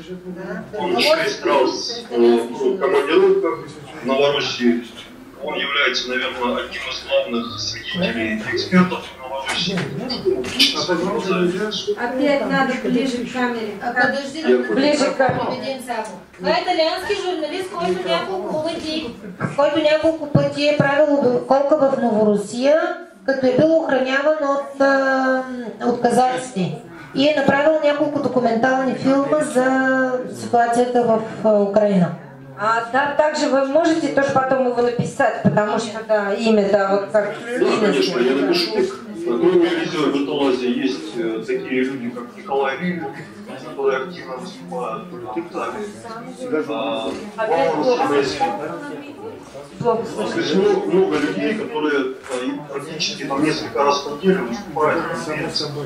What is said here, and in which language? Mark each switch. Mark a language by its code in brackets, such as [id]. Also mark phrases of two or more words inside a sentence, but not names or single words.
[ru] Он 6 раз в командировках в Новороссии. Он является, наверное, одним из главных свидетелей и экспертов в Новороссии. Опять надо ближе к камере. Подожди, ближе к камере. [bg] Това е италиански журналист, който няколко пъти е правил обиколка в Новоросия, като е бил охраняван от казаците. И е направил няколко документални филма за ситуацията в Украина. [ru] Да, также вы можете тоже потом его написать, потому что, да, имя, да, вот как... Да, конечно, я напишу. Кроме Элизио Бертолаззи есть такие люди, как Николай Риль, которые активно выступают в Италии. Много людей, которые практически там несколько раз в неделю выступают в Италии.